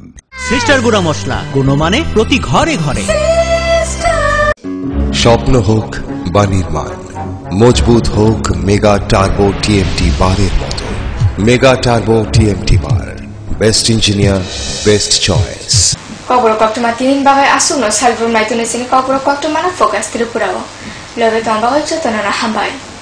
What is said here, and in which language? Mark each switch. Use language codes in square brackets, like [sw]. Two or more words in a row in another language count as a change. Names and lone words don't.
[bn] সিস্টার গুঁড়া মশলা, গুণমানে প্রতি ঘরে ঘরে। স্বপ্ন হোক বা নির্মাণ, মজবুত হোক মেগা টার্বো TMT বারের মতো। [en] Mega Turbo TMT bar, best engineer, best choice. [trp] Kogoro koktuma tinin bagai asuno salbrum naitune sini kogoro koktuma na focus Tripurao. Lobe tong bagai chotona na hambai.